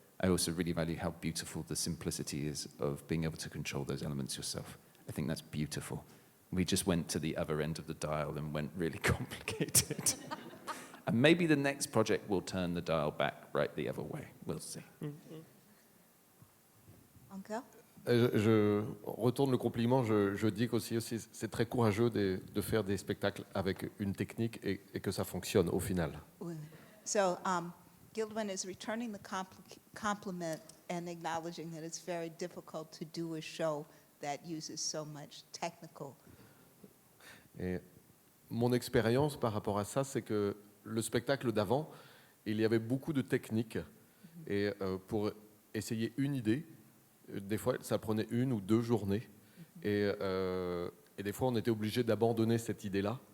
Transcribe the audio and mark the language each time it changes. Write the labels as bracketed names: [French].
[English] I also really value how beautiful the simplicity is of being able to control those elements yourself. I think that's beautiful. We just went to the other end of the dial and went really complicated. And maybe the next project will turn the dial back right the other way. We'll see. Uncle? [French] Je retourne le compliment. Je dis qu'aussi c'est très courageux de faire des spectacles avec une technique et que ça fonctionne au final. [English] So, Gildwen is returning the compliment and acknowledging that it's very difficult to do a show that uses so much technical. [French] Et mon expérience par rapport à ça, c'est que le spectacle d'avant, il y avait beaucoup de techniques. Et pour essayer une idée, des fois, ça prenait 1 ou 2 journées. Et des fois, on était obligé d'abandonner cette idée-là.